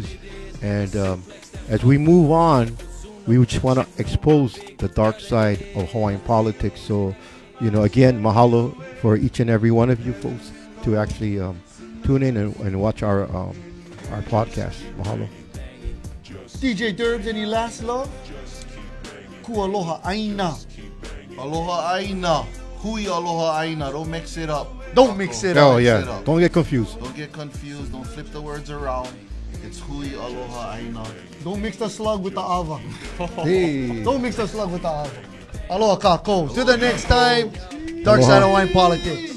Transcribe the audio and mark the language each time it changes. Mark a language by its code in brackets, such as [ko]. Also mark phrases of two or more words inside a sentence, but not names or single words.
[en] And as we move on, we just want to expose the dark side of Hawaiian politics. So, you know, again, mahalo for each and every one of you folks to actually tune in and watch our podcast. Mahalo. DJ Derbs, any last love? [haw] Ku aloha aina. Aloha aina. Hui aloha aina. [en] Don't mix it up. Don't mix it up. Oh, Mix it yeah. up. Don't get confused. Don't get confused. Don't flip the words around. It's [haw] hui aloha aina. [en] Don't mix the slug with the ava. Hey. Don't mix the slug with the ava. [haw] Aloha kako. [en] Till the next time, Dark Side of Hawaiian Politics.